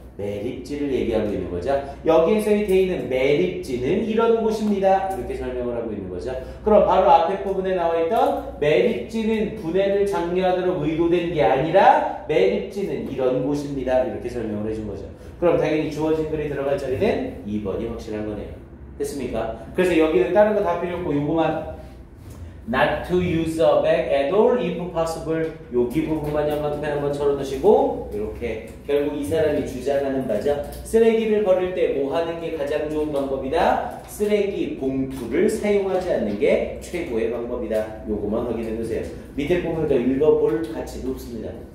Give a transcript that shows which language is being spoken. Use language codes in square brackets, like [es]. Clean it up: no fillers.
[ko] 매립지를 얘기하고 있는 거죠. 여기에서의 데이는 매립지는 이런 곳입니다. 이렇게 설명을 하고 있는 거죠. 그럼 바로 앞에 부분에 나와 있던 매립지는 분해를 장려하도록 의도된 게 아니라 매립지는 이런 곳입니다. 이렇게 설명을 해준 거죠. 그럼 당연히 주어진 글이 들어갈 자리는 2번이 확실한 거네요. 됐습니까? 그래서 여기는 다른 거 다 필요 없고 요거만 [en] Not to use a bag at all if possible. [ko] 여기 부분만 연막펜 한번 쳐놓으시고 이렇게 결국 이 사람이 주장하는 바죠. 쓰레기를 버릴 때 뭐 하는 게 가장 좋은 방법이다? 쓰레기 봉투를 사용하지 않는 게 최고의 방법이다. 요거만 확인해 두세요. 밑에 부분을 더 읽어볼 가치도 없습니다.